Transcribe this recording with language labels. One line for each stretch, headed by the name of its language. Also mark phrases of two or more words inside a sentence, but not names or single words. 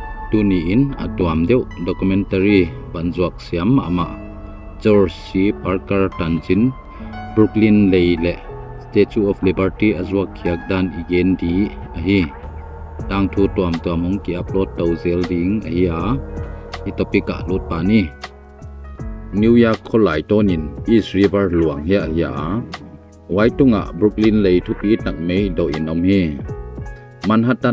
Tedim Chin: tu ni in atuam deuh documentary banjuak siam ama George C. Parker Tanjin Brooklyn Leile Statue of Liberty azwa khiak dan igen di ahi tang thu tuam hong ki upload to zel ding ahi a i topic a lut pani New York kholai tonin East River luang hia ya waitunga Brooklyn Lei thu pi tak mei do inom hi Manhattan